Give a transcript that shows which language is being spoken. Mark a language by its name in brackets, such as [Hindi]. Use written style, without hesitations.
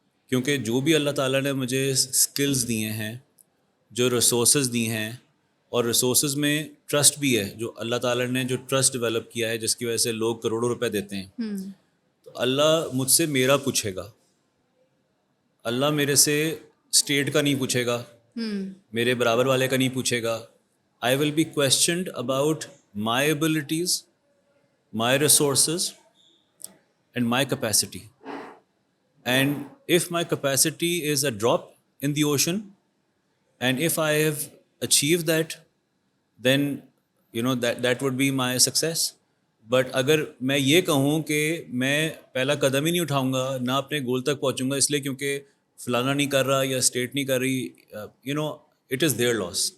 [Urdu] کیونکہ جو بھی اللہ تعالیٰ نے مجھے اسکلز دیے ہیں, جو ریسورسز دی ہیں, اور ریسورسز میں ٹرسٹ بھی ہے, جو اللہ تعالیٰ نے جو ٹرسٹ ڈیولپ کیا ہے جس کی وجہ سے لوگ کروڑوں روپے دیتے ہیں, تو اللہ مجھ سے میرا پوچھے گا. اللہ میرے سے اسٹیٹ کا نہیں پوچھے گا, میرے برابر والے کا نہیں پوچھے گا. [English] I will be questioned about my abilities, my resources, and my capacity. And if my capacity is a drop in the ocean, and if I have achieved that, then that would be my success. [Urdu] But اگر میں یہ کہوں کہ میں پہلا قدم ہی نہیں اٹھاؤں گا, نہ اپنے گول تک پہنچوں گا, اس لیے کیونکہ فلانا نہیں کر رہا یا اسٹیٹ نہیں کر رہی, [English] it is their loss.